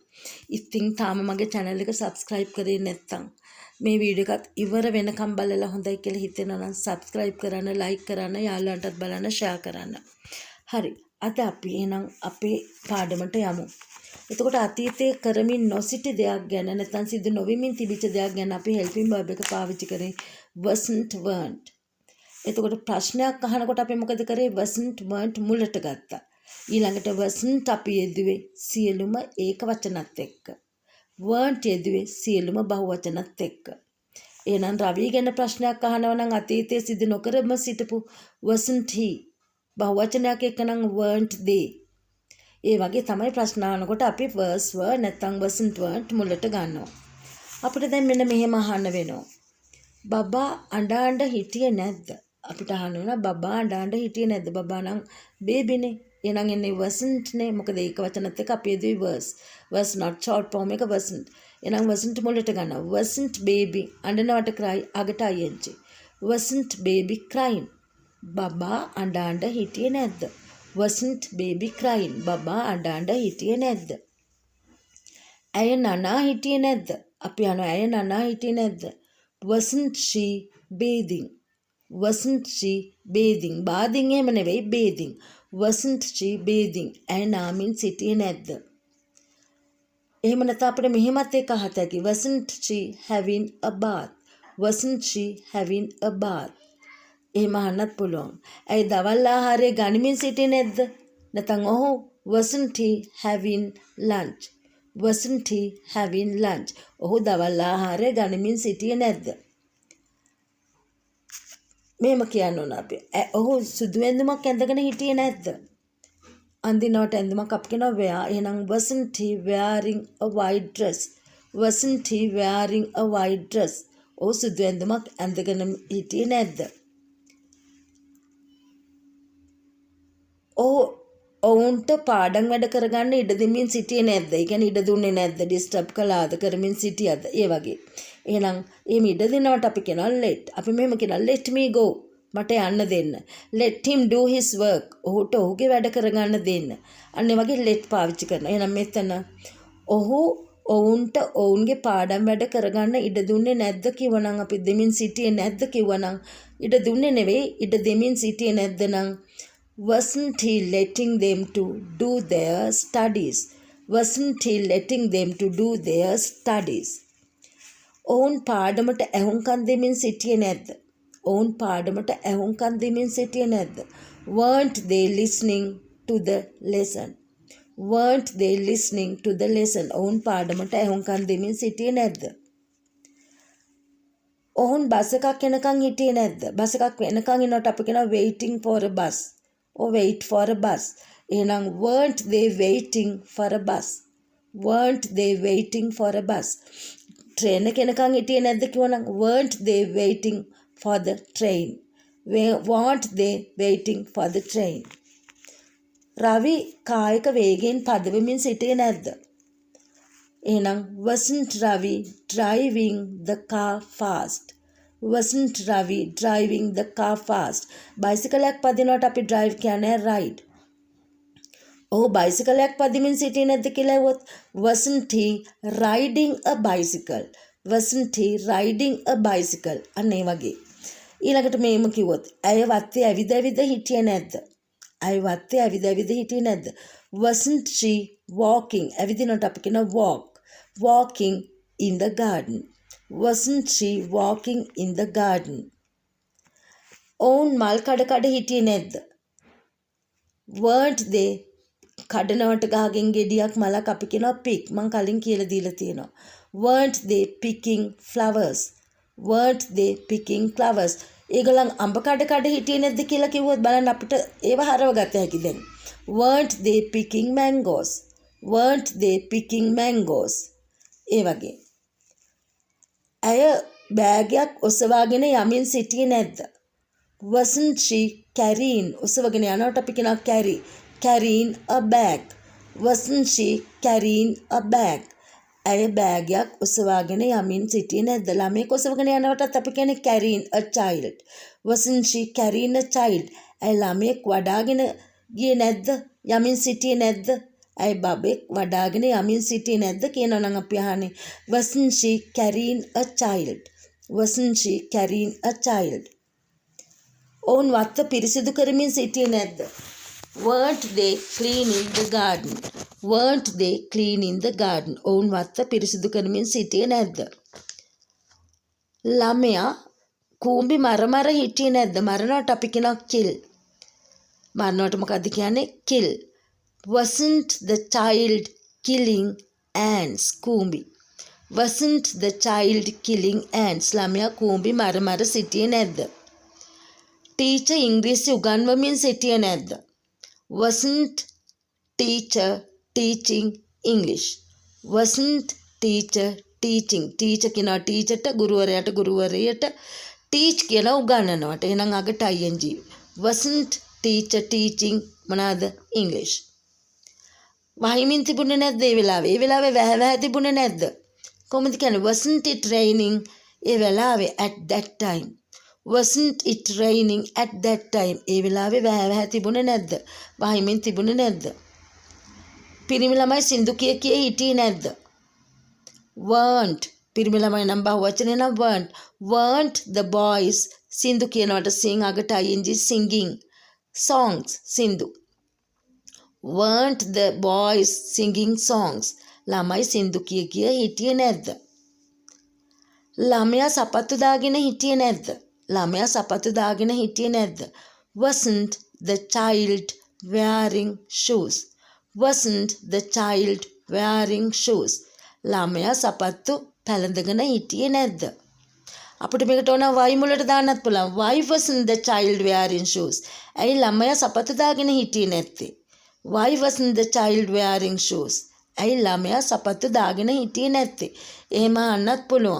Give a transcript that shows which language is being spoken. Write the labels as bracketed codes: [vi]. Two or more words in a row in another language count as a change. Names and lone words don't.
[si] ඉතින් තාම මගේ channel එක subscribe කරේ නැත්නම් මේ වීඩියෝ එකත් ඉවර වෙනකම් බලලා හොඳයි කියලා හිතෙනවා නම් subscribe කරන්න, like කරන්න, යාළුවන්ටත් බලන්න, share කරන්න. හරි. අද අපි එහෙනම් අපේ පාඩමට යමු. එතකොට අතීතයේ කරමින් නොසිටි දෙයක් ගැන නැත්නම් සිදු නොවෙමින් තිබිච්ච දෙයක් ගැන අපි helping verb එක පාවිච්චි කරේ [en] wasn't weren't. [si] එතකොට ප්‍රශ්නයක් අහනකොට අපි මොකද කරේ? [en] wasn't weren't [si] මුලට ගත්තා. ඊළඟට wasn't අපි යෙදුවේ සියලුම ඒක වචනත් එක්ක. weren't යෙදුවේ සියලුම බහුවචනත් එක්ක. එහෙනම් රවි ගැන ප්‍රශ්නයක් අහනවා නම් අතීතයේ සිදු නොකරම සිටපු wasn't he. බහුවචනයක් එක්ක නම් [en] weren't they. [si] ඒ වගේ තමයි ප්‍රශ්න අහනකොට අපි [en] was were [si] නැත්නම් [en] wasn't weren't [si] මුලට ගන්නවා. අපිට දැන් මෙන්න මෙහෙම අහන්න වෙනවා. බබා අඬ හිටියේ නැද්ද? අපිට අහන්න වෙනවා බබා අඬ හිටියේ නැද්ද? බබා නම් බේබිනේ. එහෙනම් එන්නේ wasn't නේ. මොකද ඒක වචනත් එක්ක අපි යදුවේ [en] was not short form [si] එක wasn't. එහෙනම් wasn't මුලට ගන්නවා. [en] wasn't baby අඬනවට cry අගට ing. wasn't baby crying. [si] බබා අඬ හිටියේ නැද්ද? [en] wasn't baby crying. [si] බබා අඬ හිටියේ නැද්ද? ඇය නනා හිටියේ නැද්ද? අපි අහනවා ඇය නනා හිටියේ නැද්ද? [en] wasn't she bathing. wasn't she bathing. bathing [si] එහෙම නෙවෙයි [en] bathing. wasn't she bathing. [si] ඇය නාමින් සිටියේ නැද්ද? එහෙම නැත්නම් අපිට මෙහෙමත් එක අහත හැකි. [en] wasn't she having a bath. wasn't she having a bath. [si] එහෙම අහන්නත් පුළුවන්. ඇයි දවල් ආහාරය ගනිමින් සිටියේ නැද්ද? [en] නැත්නම් ඔහු wasn't he having lunch. wasn't he having lunch. [si] ඔහු දවල් ආහාරය ගනිමින් සිටියේ නැද්ද? මෙහෙම කියන්න ඕන අපි. ඔහු සුදු ඇඳුමක් ඇඳගෙන හිටියේ නැද්ද? අඳිනවට ඇඳුමක් අපි කියනවා wear. [en] එහෙනම් wasn't he wearing a white dress. wasn't he wearing a white dress. [si] ඔහු සුදු ඇඳුමක් ඇඳගෙන හිටියේ නැද්ද? ඔවුන්ට පාඩම් වැඩ කරගන්න ඉඩ දෙමින් සිටියේ නැද්ද? ඒ කියන්නේ ඉඩ දුන්නේ නැද්ද? ඩිස්ටර්බ් කළාද? කරමින් සිටියද? ඒ වගේ. එහෙනම් එහෙම ඉඩ දෙනවට අපි කියනවා let. අපි මෙහෙම කියනවා [en] let me go. [si] මට යන්න දෙන්න. [en] let him do his work. [si] ඔහුට ඔහුගේ වැඩ කරගන්න දෙන්න. අන්න ඒ වගේ let පාවිච්චි කරනවා. එහෙනම් මෙතන ඔහු ඔවුන්ට ඔවුන්ගේ පාඩම් වැඩ කරගන්න ඉඩ දුන්නේ නැද්ද කිව්වනම් අපි දෙමින් සිටියේ නැද්ද කිව්වනම් ඉඩ දුන්නේ නෙවෙයි ඉඩ දෙමින් සිටියේ නැද්ද නම් [en] wasn't he letting them to do their studies. wasn't he letting them to do their studies. [si] ඔවුන් පාඩමට ඇහුම්කන් දෙමින් සිටියේ නැද්ද? ඔවුන් පාඩමට ඇහුම්කන් දෙමින් සිටියේ නැද්ද? [en] weren't they listening to the lesson. weren't they listening to the lesson. [si] ඔවුන් පාඩමට ඇහුම්කන් දෙමින් සිටියේ නැද්ද? ඔවුන් බස් එකක් එනකන් හිටියේ නැද්ද? බස් එකක් එනකන් ඉන්නකොට අපි කියනවා [en] waiting for a bus. or wait for a bus. එහෙනම් weren't they waiting for a bus. weren't they waiting for a bus. [si] train එක එනකන් හිටියේ නැද්ද කිව්වනම් [en] weren't they waiting for the train. weren't they waiting for the train. [si] රවි කායික වේගයෙන් පදවමින් සිටියේ නැද්ද? [en] එහෙනම් wasn't Ravi driving the car fast. wasn't Ravi driving the car fast. [si] බයිසිකලයක් පදිනවට අපි drive කියන්නේ ride. ඔහු බයිසිකලයක් පදිමින් සිටියේ නැද්ද කියලා ඇහුවොත් [en] wasn't he riding a bicycle. wasn't he riding a bicycle. [si] අන්න ඒ වගේ. ඊළඟට මේම කිව්වොත් ඇය වත්තේ ඇවිද ඇවිද හිටියේ නැද්ද? ඇය වත්තේ ඇවිද ඇවිද හිටියේ නැද්ද? [en] wasn't she walking. [si] ඇවිදිනවට අපි කියන [en] walk. walking in the garden. wasn't she walking in the garden. [si] ඔවුන් මල් කඩ හිටියේ නැද්ද? [en] weren't they [si] කඩනවට ගහකින් ගෙඩියක් මලක් අපි කියනවා pick. මං කලින් කියලා දීලා තියෙනවා. [en] weren't they picking flowers? weren't they picking flowers? [si] ඒගොල්ලන් අඹ කඩ හිටියේ නැද්ද කියලා කිව්වොත් බලන්න අපිට ඒව හරව ගත හැකි දැන්. [en] weren't they picking mangoes? weren't they picking mangoes? [si] ඒ වගේ. ඇය බෑගයක් ඔසවාගෙන යමින් සිටියේ නැද්ද? [en] wasn't she carrying [si] ඔසවගෙන යනකොට අපි කියනවා [en] carrying a bag. wasn't she carrying a bag? [si] ඇය බෑගයක් ඔසවාගෙන යමින් සිටියේ නැද්ද? ළමයෙක් ඔසවගෙන යනකොටත් අපි කියන්නේ [en] carrying a child. wasn't she carrying a child? [si] ඇය ළමයෙක් වඩාගෙන ගියේ නැද්ද? යමින් සිටියේ නැද්ද? ඇය බබෙක් වඩාගෙන යමින් සිටියේ නැද්ද කියනවා නම් අපි අහන්නේ [en] wasn't she carrying a child? wasn't she carrying a child? [si] ඔවුන් වත්ත පිරිසිදු කරමින් සිටියේ නැද්ද? [en] weren't they cleaning the garden? weren't they cleaning the garden? [si] ඔවුන් වත්ත පිරිසිදු කරමින් සිටියේ නැද්ද? ළමයා කූඹි මර හිටියේ නැද්ද? මරනවට අපි කියනවා kill. මරනවට මොකද්ද කියන්නේ? kill. [en] wasn't the child killing ants? [si] කූඹි. [en] wasn't the child killing ants? [si] ළමයා කූඹි මර සිටියේ නැද්ද? teacher ඉංග්‍රීසි උගන්වමින් සිටියේ නැද්ද? [en] wasn't teacher teaching English? wasn't teacher teaching? [si] teacher කියනවා ටීචර්ට, ගුරුවරයාට teach කියලා උගන්වනවට. එහෙනම් අගට [en] ing. wasn't teacher teaching මොනවාද? English. [si] වහිමින් තිබුණේ නැද්ද ඒ වෙලාවේ? ඒ වෙලාවේ වැහ තිබුණේ නැද්ද? කොහොමද කියන්නේ? [en] wasn't it raining [si] ඒ වෙලාවේ [en] at that time? wasn't it raining at that time? [si] ඒ වෙලාවේ වැහ තිබුණේ නැද්ද? වහිමින් තිබුණේ නැද්ද? පිරිමි ළමයි සින්දු කිය හිටියේ නැද්ද? weren't. පිරිමි ළමයි නම් බහුවචනේ නම් [en] weren't the boys [si] සින්දු කියනවට sing අගට [en] ing singing songs [si] සින්දු. [en] weren't the boys singing songs? [si] ළමයි සින්දු කිය හිටියේ නැද්ද? ළමයා සපත්තු දාගෙන හිටියේ නැද්ද? ළමයා සපත්තු දාගෙන හිටියේ නැද්ද? [en] wasn't the child wearing shoes? wasn't the child wearing shoes? [si] ළමයා සපත්තු පැළඳගෙන හිටියේ නැද්ද? අපිට මේකට ඕන why මුලට දාන්නත් පුළුවන්. [en] why wasn't the child wearing shoes? [si] ඇයි ළමයා සපත්තු දාගෙන හිටියේ නැත්තේ? [en] why wasn't the child wearing shoes? [si] ඇයි ළමයා සපත්තු දාගෙන හිටියේ නැත්තේ? එහෙම අහන්නත් පුළුවන්.